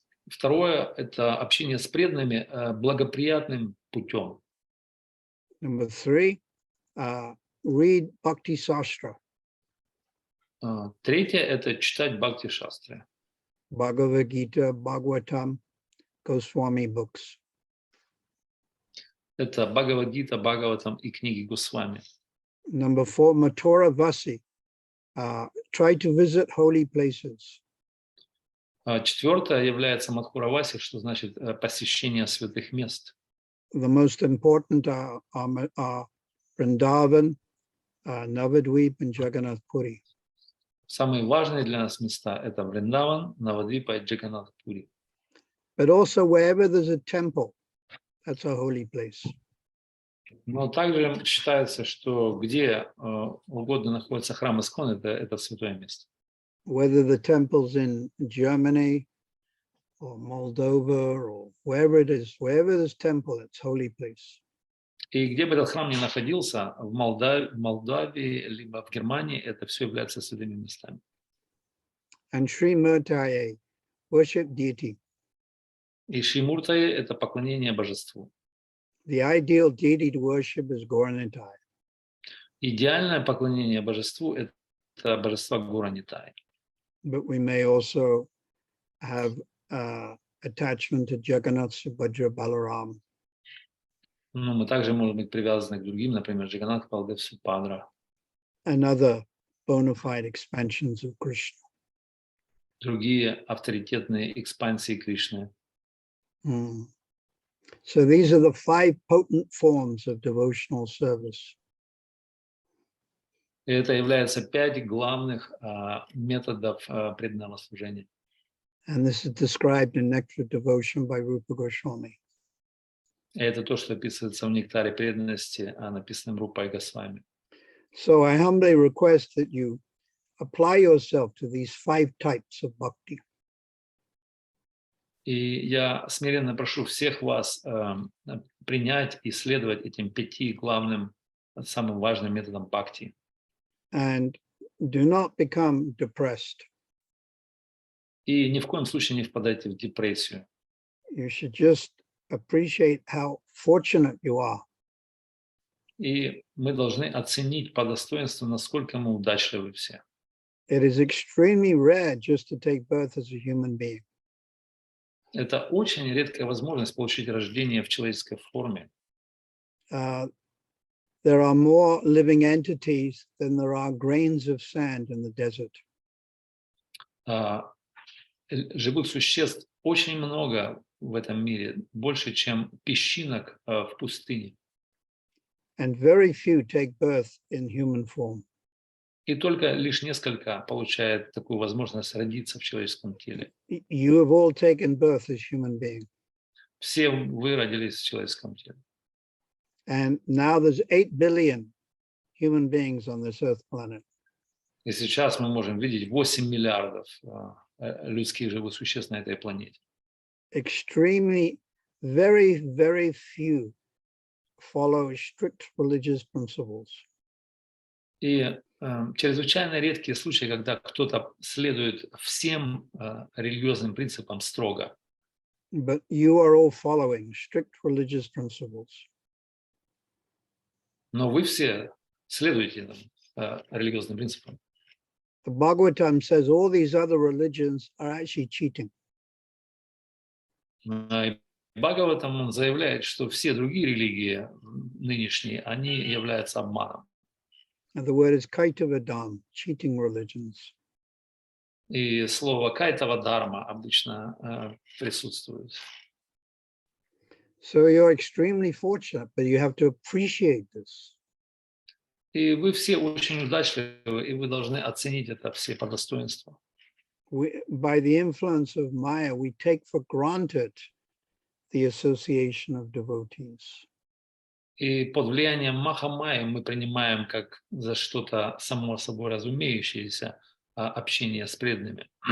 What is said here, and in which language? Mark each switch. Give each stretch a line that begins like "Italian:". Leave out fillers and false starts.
Russian: Второе – это общение с преданными благоприятным путем.
English: Number 3, read Bhakti Sastra.
Russian: Третье – это читать Бхакти-шастры.
English: Bhagavad Gita, Bhagavatam, Goswami books.
Russian: Это Бхагавад-гита, Бхагаватам и книги Госвами.
English: Number 4, Mathura Vasi. Try to visit holy places.
Russian: Четвертое является Мадхураваси, что значит посещение святых мест.
English: The most important are Vrindavan, Navadvip, and Jagannath Puri.
Russian: Самые важные для нас места – это Вриндаван, Навадвипа и Джаганнатх-пури.
English: But also wherever there's a temple, that's a holy place.
Russian: Но также считается, что где угодно находится храм Искон, это святое место.
English: Whether the temple's in Germany or Moldova or wherever it is, wherever there's temple, it's holy place.
Russian: И где бы этот храм ни находился, в Молдавии, либо в Германии, это все является святыми местами.
English: And Sri Murtaye, worship deity.
Russian: И Шримуртае – это поклонение божеству.
English: The ideal deity to worship is Gaura.
Russian: Idеальное поклонение божеству – это божество Гаура-Нитай.
English: But we may also have attachment to Jagannath, Subhadra, Balaram.
Russian: Но мы также можем быть привязаны к другим, например, Джаганнат, Балдев, Субхадра.
English: And other bona fide expansions of Krishna.
Russian: Другие авторитетные экспансии Кришны.
English: So these are the 5 potent forms of devotional service.
Russian: И это является 5 главных методов преданного служения.
English: And this is described in Nectar of Devotion by Rupa Goswami.
Russian: И это то, что описывается в нектаре преданности, написанном Рупой Госвами.
English: So I humbly request that you apply yourself to these 5 types of bhakti.
Russian: И я смиренно прошу всех вас принять и следовать этим 5 главным, самым важным методам бхакти.
English: And do not become depressed.
Russian: И ни в коем случае не впадайте в депрессию.
English: You should just appreciate how fortunate you are.
Russian: И мы должны оценить по достоинству, насколько мы удачливы все.
English: It is extremely rare just to take birth as a human being.
Russian: Это очень редкая возможность получить рождение в человеческой форме.
English: There are more living entities than there are grains of sand in the desert.
Russian: Живых существ очень много в этом мире, больше, чем песчинок в пустыне.
English: And very few take birth in human form.
Russian: И только лишь несколько получают такую возможность родиться в человеческом теле.
English: You have all taken birth as human beings.
Russian: Все вы родились в человеческом теле.
English: And now there's 8 billion human beings on this earth planet.
Russian: И сейчас мы можем видеть 8 миллиардов людских живых существ на этой планете.
English: Extremely, very, very few follow strict religious principles.
Russian: И чрезвычайно редкие случаи, когда кто-то следует всем религиозным принципам строго.
English: But you are all following strict religious principles.
Russian: Но вы все следуете религиозным принципам.
English: The Bhagavatam says all these other religions are actually cheating.
Russian: Бхагаватам он заявляет, что все другие религии нынешние, они являются обманом.
English: And the word is kaitavadam, cheating religions.
Russian: И слово кайтава дарма обычно присутствует.
English: So you're extremely fortunate, but you have to appreciate this.
Russian: И вы все очень удачливы, и вы должны оценить это все по достоинству.
English: By the influence of Maya, we take for granted the association of devotees.
Russian: И под влиянием Маха-майи мы принимаем как за что-то само собой разумеющееся общение с преданными.